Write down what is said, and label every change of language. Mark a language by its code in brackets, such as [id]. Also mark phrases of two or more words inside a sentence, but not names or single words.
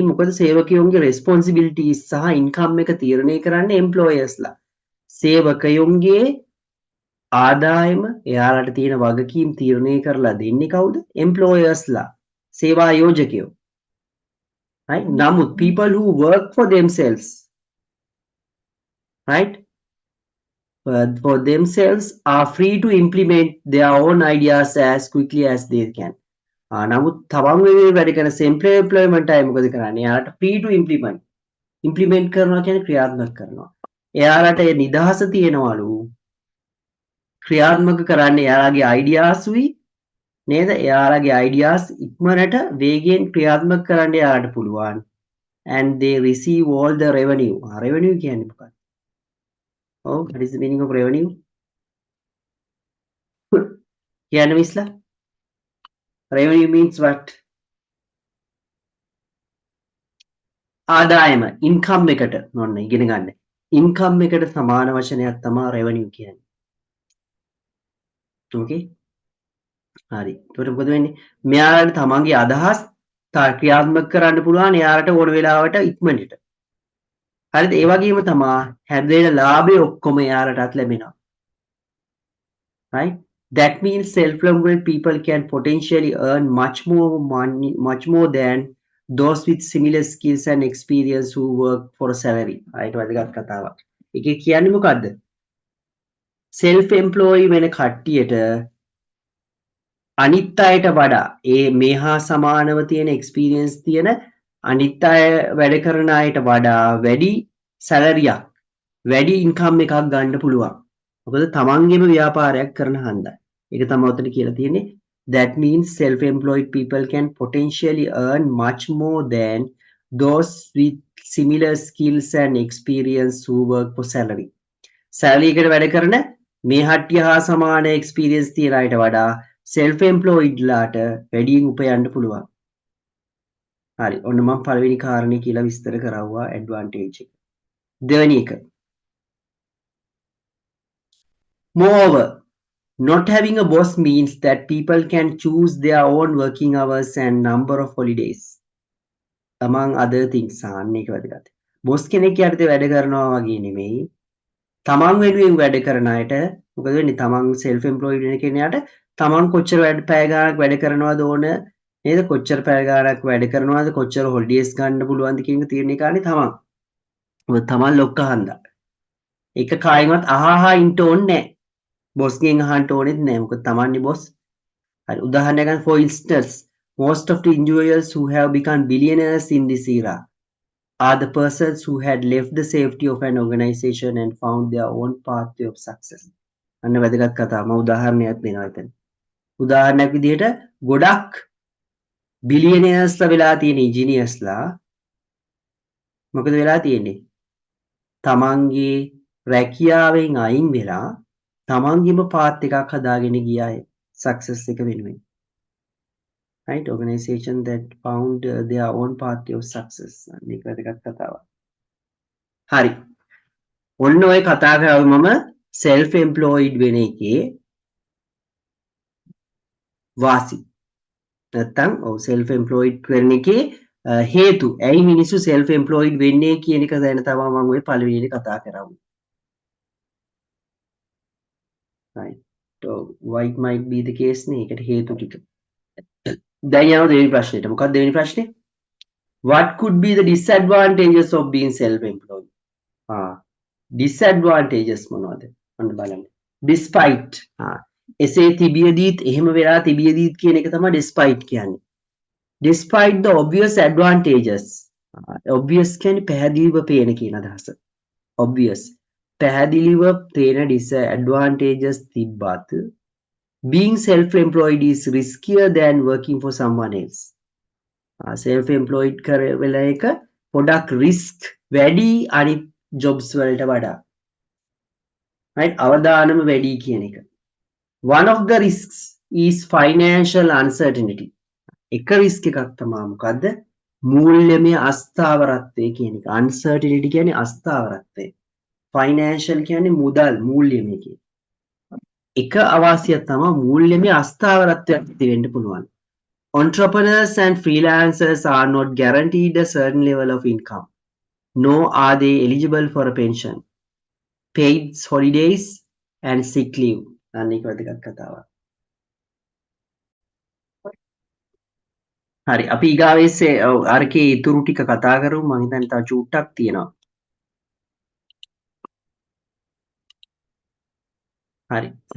[si] මොකද සේවකයෝන්ගේ responsibilities සහ income එක තීරණය කරන්නේ employers ලා. සේවකයෝන්ගේ ආදායම එයාලට තියෙන වගකීම් තීරණය කරලා දෙන්නේ කවුද? employers ලා. සේවා යෝජකයෝ. [en] right නමුත් people who work for themselves right for themselves are free to implement their own ideas as quickly as they can. [si] නමුත් තවන් වෙනුවෙන් වැඩ කරන self employment අය මොකද කරන්නේ? එයාලට [en] free to implement [si] කරනවා කියන්නේ ක්‍රියාත්මක කරනවා. එයාලට ඒ නිදහස තියෙනවලු ක්‍රියාත්මක කරන්න එයාලගේ ideas උයි නේද? එයාලගේ ideas ඉක්මනට වේගයෙන් ක්‍රියාත්මක කරන්න එයාලට පුළුවන්. [en] and they receive all the revenue. [si] revenue කියන්නේ මොකක්ද? [en] Oh, what is the meaning of revenue? [si] කියන්නේ මිස්ලා? [en] revenue means what? [si] ආදායම income එකට නොන්න ඉගෙන ගන්න. income එකට සමාන වචනයක් තමයි revenue කියන්නේ. okay? හරි. ඒකට මොකද වෙන්නේ? මෙයාලට තමන්ගේ අදහස් ක්‍රියාත්මක කරන්න පුළුවන් එයාලට ඕන වෙලාවට ඉක්මනට. හරිද? ඒ වගේම තමයි හැදෙන ලාභය ඔක්කොම එයාලටත් ලැබෙනවා. [en] right? That means self-employed people can potentially earn much more than those with similar skills and experience who work for a salary. right? [si] වැදගත් කතාවක්. ඒකේ කියන්නේ මොකද්ද? self-employed වෙන කට්ටියට අනිත් අයට වඩා ඒ මේහා සමානව තියෙන එක්ස්පීරියන්ස් තියෙන අනිත් අය වැඩ කරන අයට වඩා වැඩි සැලරියක් වැඩි ඉන්කම් එකක් ගන්න පුළුවන්. මොකද තමන්ගේම ව්‍යාපාරයක් කරන හන්දා. ඒක තමයි උතන කියලා තියෙන්නේ. [en] That means self-employed people can potentially earn much more than those with similar skills and experience who work for salary. [si] salary එකට වැඩ කරන මේ හට්ටිය හා සමාන එක්ස්පීරියන්ස් තියෙන අයට වඩා self-employed ලාට වැඩියෙන් උපයන්න පුළුවන්. හරි. ඔන්න මම පළවෙනි කාරණේ කියලා විස්තර කරවුවා advantage එක. දෙවෙනි එක. [en] Moreover, not having a boss means that people can choose their own working hours and number of holidays. Among other things. [si] මේක වැදගත්. boss කෙනෙක් යටතේ වැඩ කරනවා වගේ නෙමෙයි. තමන් වෙනුවෙන් වැඩ කරන අයට මොකද වෙන්නේ? තමන් self-employed වෙන කෙනාට තමන් කොච්චර පැය ගාණක් වැඩ කරනවද ඕන නේද? කොච්චර පැය ගාණක් වැඩ කරනවද? කොච්චර හොලිඩේස් ගන්න පුළුවන්ද කියන එක තීරණය කරන්නේ තමන්. මොකද තමන් ලොක්ක හන්දා. ඒක කායිමත් අහහා ඉන්න ඕනේ නැහැ. බොස් ගෙන් අහන්න ඕනෙත් නැහැ. මොකද තමන්නේ බොස්. හරි. උදාහරණයක් ගන්න [en] for instance, most of the individuals who have become billionaires in this era are the persons who had left the safety of an organization and found their own pathway of success. [si] අන්න වැදගත් කතාව. මම උදාහරණයක් දෙනවා එතන. උදාහරණයක් විදිහට ගොඩක් බිලියනර්ස්ලා වෙලා තියෙන ඉංජිනේර්ස්ලා මොකද වෙලා තියෙන්නේ? තමන්ගේ රැකියාවෙන් අයින් වෙලා තමන්ගේම පාත් එකක් හදාගෙන ගියා සක්සස් එක වෙනුවෙන්. right? Organization that found their own pathway of success. මේක වැදගත් කතාවක්. හරි. ඔන්න ඔය කතා කරාම මම self employed වෙන එකේ වාසි නැත්තම් self employed කරන එකේ හේතු ඇයි මිනිස්සු self employed වෙන්නේ කියන එක දැන තමයි මම ඔය පළවෙනිට කතා කරන්නේ. [en] right so why it might be the case [si] නේ ඒකට හේතු ටික. දැන් යනවා දෙවෙනි ප්‍රශ්නෙට. මොකක්ද දෙවෙනි ප්‍රශ්නේ? [en] what could be the disadvantages of being self employed? [si] disadvantages මොනවද? ඔන්න බලන්න. despite එසේ තිබියදීත් එහෙම වෙලා තිබියදීත් කියන එක තමයි despite කියන්නේ. [en] despite the obvious advantages. [si] Obvious කියන්නේ පැහැදිලිව පේන කියන අදහස. [en] Obvious. [si] පැහැදිලිව පේන [en] disadvantages [si] තිබ්බත් [en] being self-employed is riskier than working for someone else. [si] Self-employed වෙලා එක පොඩක් risk වැඩි අනිත් jobs වලට වඩා. Right? අවදානම වැඩි කියන එක. [en] One of the risks is financial uncertainty. [si] එක risk එකක් තමයි මොකද්ද? මූල්‍යමය අස්ථාවරත්වය කියන එක. Uncertainty කියන්නේ අස්ථාවරත්වය. Financial කියන්නේ මුදල් මූල්‍යමය කියන. එක අවාසියක් තමයි මූල්‍යමය අස්ථාවරත්වයක් ඇති වෙන්න පුළුවන්. [en] Entrepreneurs and freelancers are not guaranteed a certain level of income, nor are they eligible for a pension, paid holidays and sick leave. [si] අනේක වැදගත් කතාවක්. හරි අපි ඊගාවෙස්සේ අරකේ ඉතුරු ටික කතා කරමු. මම හිතන්නේ තව චූට්ටක් තියෙනවා. හරි.